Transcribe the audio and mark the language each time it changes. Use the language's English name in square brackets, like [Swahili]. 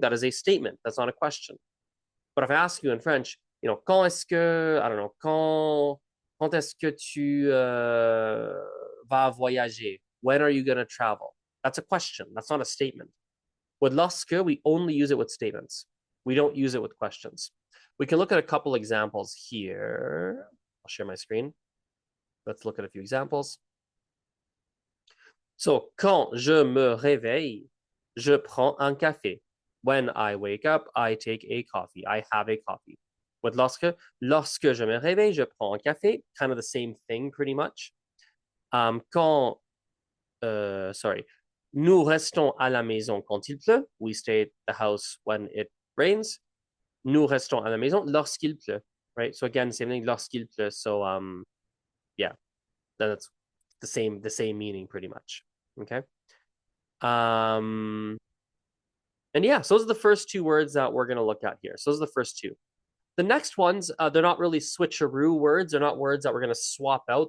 [English] That is a statement. That's not a question. But if I ask you in French, you know, quand est-ce que, I don't know, [French] quand est-ce que tu vas voyager? [English] When are you going to travel? That's a question. That's not a statement. With lorsque, we only use it with statements. We don't use it with questions. We can look at a couple examples here. I'll share my screen. Let's look at a few examples. [French] So, quand je me réveille, je prends un café. [English] When I wake up, I take a coffee. I have a coffee. [French] With lorsque je me réveille, je prends un café. [English] Kind of the same thing, pretty much. [French] Quand, nous restons à la maison quand il pleut. [English] We stay at the house when it rains. [French] Nous restons à la maison lorsqu'il pleut. [English] Right? So again, same thing, [French] lorsqu'il pleut. [English] So, yeah, that's the same meaning pretty much. Okay. And yeah, so those are the first two words that we're going to look at here. So those are the first two. The next ones, they're not really switcheroo words. They're not words that we're going to swap out.